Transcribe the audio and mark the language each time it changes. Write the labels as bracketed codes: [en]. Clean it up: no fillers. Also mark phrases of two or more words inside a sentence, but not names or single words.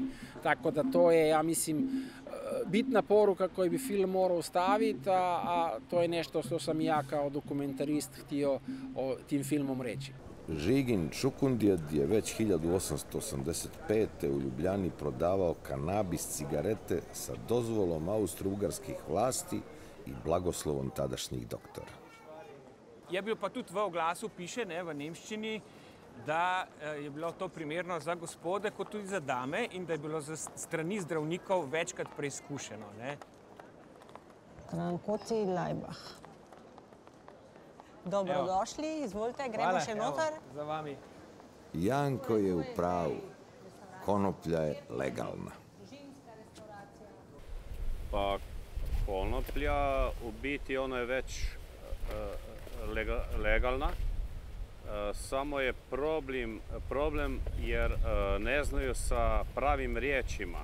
[hr] Tako da to je, ja mislim, bitna poruka koju bi film morao staviti, a to je nešto što sam ja kao dokumentarist htio tim filmom reći. Žigin Čukundijad je već 1885. u Ljubljani prodavao kanabis cigarete sa dozvolom austro-ugarskih vlasti i blagoslovom tadašnjih doktora. [sl] Je bil pa tudi v oglasu piše, v nemščini, da je bilo to primerno za gospode kot tudi za dame in da je bilo za strani zdravnikov večkrat preizkušeno. Trankoci Lajbah. Dobrodošli, izvolite, gremo še noter. Hvala, za vami. [hr] Janko je u pravu. Konoplja je legalna. Pa konoplja u biti ona je već legalna. Samo je problem jer ne znaju sa pravim riječima.